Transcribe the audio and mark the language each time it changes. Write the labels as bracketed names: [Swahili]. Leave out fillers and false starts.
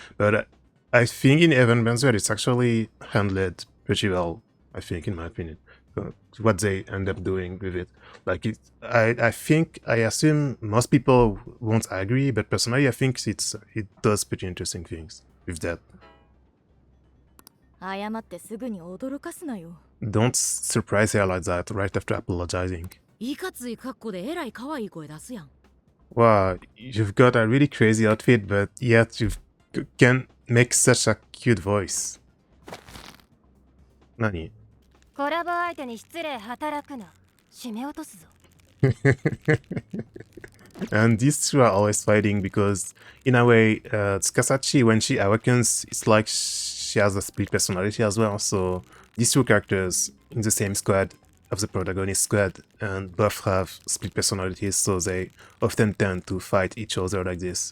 [English] But I think in Awakened Tsukasa it's actually handled pretty well. I think, in my opinion, what they end up doing with it. Like I think, I assume most people won't agree, but personally I think it does pretty interesting things with that. [Japanese] 謝ってすぐに驚かすなよ。 [English] Don't surprise her like that right after apologizing. [Japanese] いかつい格好でえらい可愛い声出すやん。 [English] Wow, you've got a really crazy outfit, but yet you can make such a cute voice. [Japanese] 何? コラボ相手に失礼働くな。締め落とすぞ。 [English] And these two are always fighting because, in a way, Tsukasa, when she awakens, it's like she has a split personality as well. So these two characters in the same squad of the protagonist squad, and both have split personalities, so they often tend to fight each other like this.